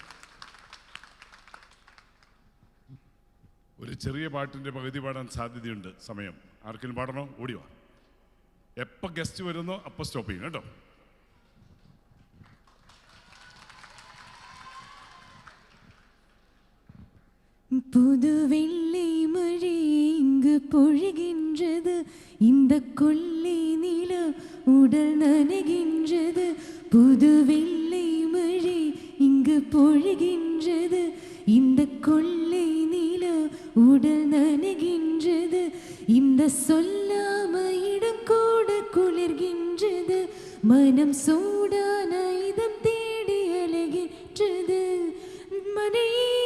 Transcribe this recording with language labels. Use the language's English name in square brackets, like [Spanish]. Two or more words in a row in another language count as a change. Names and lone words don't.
[Malayalam] ഒരു ചെറിയ പാട്ടിൻ്റെ പകുതി പാടാൻ സാധ്യതയുണ്ട്. സമയം ആർക്കെങ്കിലും പാടണോ? ഓടിവാ. എപ്പോൾ ഗസ്റ്റ് വരുന്നോ അപ്പോൾ സ്റ്റോപ്പ് ചെയ്യും കേട്ടോ. [Tamil] புதுவெள்ளி மழையெங்கும் இங்கு பொழிகின்றது இந்த கொள்ளை நில உடல் நனைகின்றது புது வெள்ளை மழை இங்கு பொழிகின்றது இந்த கொள்ளை நில உடல் நனைகின்றது இந்த சொல்லாம இடம் கூட குளிர்கின்றது மனம் சூடான இதம் தேடி அலைகின்றது மனையே